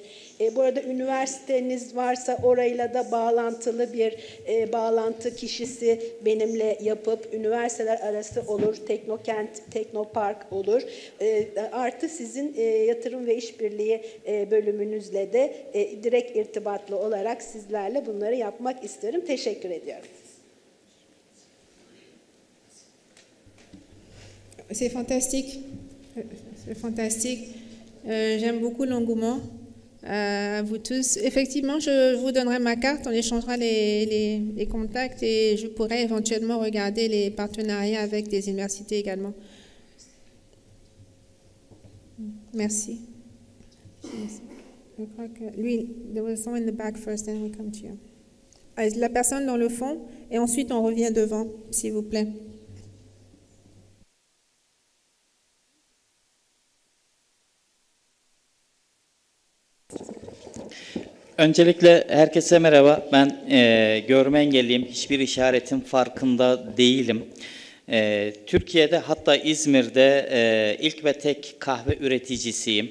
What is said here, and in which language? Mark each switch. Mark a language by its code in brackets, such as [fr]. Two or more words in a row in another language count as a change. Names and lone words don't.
[tr] Bu arada üniversiteniz varsa orayla da bağlantılı bir bağlantı kişisi benimle yapıp, üniversiteler arası olur, Teknokent, Teknopark olur. Artı sizin yatırım ve işbirliği bölümünüzle de direkt irtibatlı olarak sizlerle bunları yapmak isterim. Teşekkür ediyorum. [fr] C'est fantastique. C'est fantastique. J'aime beaucoup l'engouement. Vous tous. Effectivement, je vous donnerai ma carte, on échangera les contacts et je pourrai éventuellement regarder les partenariats avec des universités également. Merci. Je crois que lui, [en] there was someone in the back first, then we come to you. [fr] La personne dans le fond et ensuite on revient devant, s'il vous plaît. [tr] Öncelikle herkese merhaba. Ben görme engelliyim. Hiçbir işaretin farkında değilim. Türkiye'de, hatta İzmir'de ilk ve tek kahve üreticisiyim.